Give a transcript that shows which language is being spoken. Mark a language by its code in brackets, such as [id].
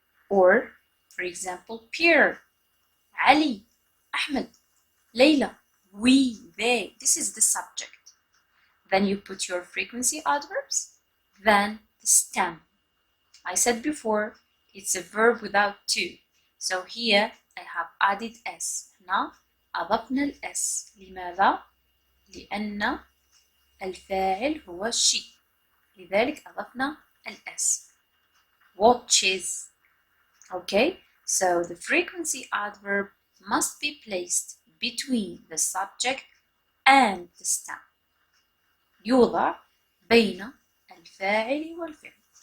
[en] Or, for example, Pierre, Ali, Ahmed, Layla, we, they. This is the subject. Then you put your frequency adverbs, then the stem. I said before, it's a verb without to. So here I have added S. [ar] هنا أضفنا الS. لماذا؟ لأن الفاعل هو she. لذلك أضفنا الS. Watches. [en] Okay, so the frequency adverb must be placed between the subject and the stem. [ar] يوضع بين الفاعل والفعل.